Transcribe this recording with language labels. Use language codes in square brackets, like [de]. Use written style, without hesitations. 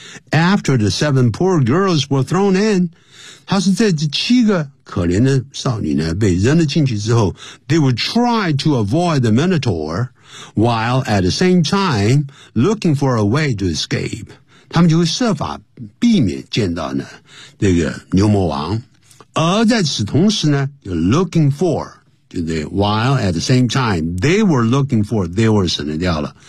[en] After the seven poor girls were thrown in, [zh] 他说在这七个可怜的少女呢被扔了进去之后 [en] they would try to avoid the Minotaur while at the same time looking for a way to escape. [zh] 他们就会设法避免见到呢这个牛魔王。而在此同时呢就 [en] looking for, [zh] 就是 [en] while at the same time, they were looking for, they were [zh] 省得掉了。